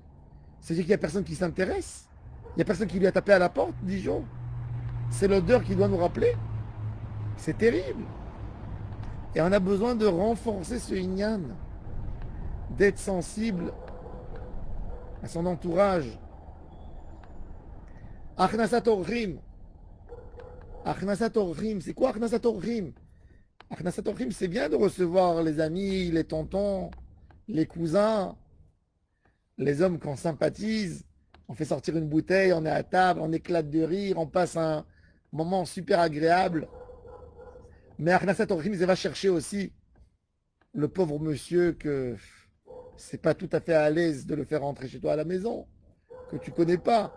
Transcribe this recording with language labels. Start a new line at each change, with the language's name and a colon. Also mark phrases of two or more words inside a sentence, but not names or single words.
French: C'est-à-dire qu'il n'y a personne qui s'intéresse. Il n'y a personne qui lui a tapé à la porte 10 jours. C'est l'odeur qui doit nous rappeler. C'est terrible. Et on a besoin de renforcer ce inyan, d'être sensible à son entourage.
Hebrew: הכנסת אורחים הכנסת אורחים,
French: c'est quoi
Hebrew: הכנסת אורחים? הכנסת אורחים,
French: c'est bien de recevoir les amis, les tontons, les cousins, les hommes qu'on sympathise. On fait sortir une bouteille, on est à table, on éclate de rire, on passe un moment super agréable. Mais
Hebrew: הכנסת אורחים,
French: ça va chercher aussi le pauvre monsieur que c'est pas tout à fait à l'aise de le faire rentrer chez toi à la maison, que tu connais pas.